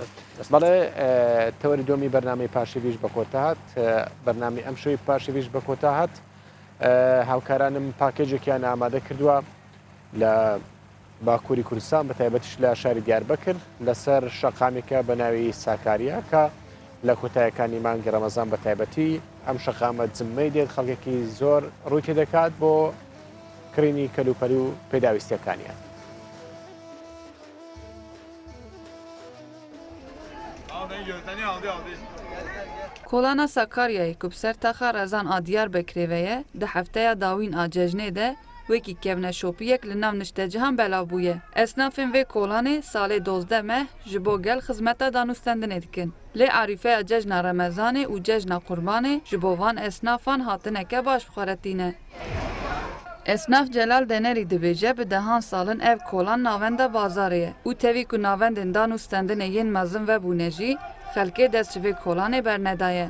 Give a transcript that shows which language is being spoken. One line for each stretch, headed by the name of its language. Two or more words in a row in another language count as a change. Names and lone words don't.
Central Kurdish: بەڵێ تەوەری دومی بەرنامەی پاشیویش بە کۆتا هات بەرنامی ئەم شوی پاشیویش بە کۆتا هات هاوکارانم پاکێجێکیان ئامادە کردووە لە باکووری کوردستان بە تایبەتیش لە شاری دیاربەکر لەسەر شەقامێکە بە ناوی ساکاریە کە لە کۆتایەکانی مانگی ڕەمەزان بە تایبەتی ئەم شەقامە جممەی دێت خەڵکێکی زۆر ڕووی تێدەکات بۆ کڕینی کەلوپەری و پێداویستیەکانیان.
Kurdish: کۆلانە ساکاریای کو سەرتاخە ڕێزان ئا دیاربەکرێوەیە دە هەفتەیە داوین ئا جەژنێ de wekî kevne şopiyek li nav niştecihan belav bûye. Esnafên vê kolanê salê 12 meh ji bo gel xizmeta danûstendinê dikin. Lê arîfeya cejna Remezanê û cejna Qurbanê ji bo van esnafan hatineke baş bixweretîne. Esnaf Celal Denerî dibêje bi dehan salin ev kolan navenda bazarê ye û tevî ku navendên danûstendinê yên mezin vebûne jî xelkê dest ji vê kolanê bernedaye.